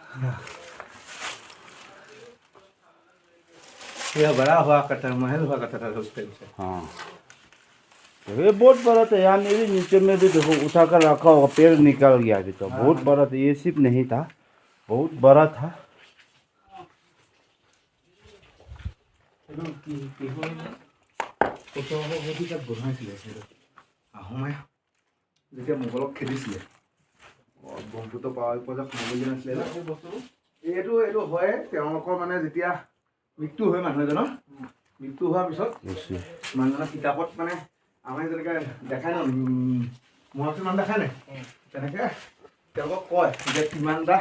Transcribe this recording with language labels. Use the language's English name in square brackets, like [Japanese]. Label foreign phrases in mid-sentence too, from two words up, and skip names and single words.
[Hindi] यह बड़ा हुआ करता है, महल हुआ करता था उस टाइम से। हाँ तो ये बहुत बड़ा था, यहाँ मेरे नीचे में भी देखो उठा कर रखा होगा, पेड़ निकल गया अभी तो। बहुत बड़ा था, ये सिर्फ नहीं था, बहुत बड़ा था। [Assamese] যেতিয়া মোগলক খেদিছিলে ব্ৰহ্মপুত্ৰ পাৰ পৰ্যায়ত সোমাবলৈ নাছিলে এইটো এইটো হয় তেওঁলোকৰ মানে যেতিয়া মৃত্যু হয় মানুহ এজনৰ, মৃত্যু হোৱাৰ পিছত মানুহজনৰ কিতাপত মানে আমাৰ যেনেকৈ দেখায় ন মহাত্মা দেখায় নাই তেনেকৈ তেওঁলোকক কয় যে কিমানটা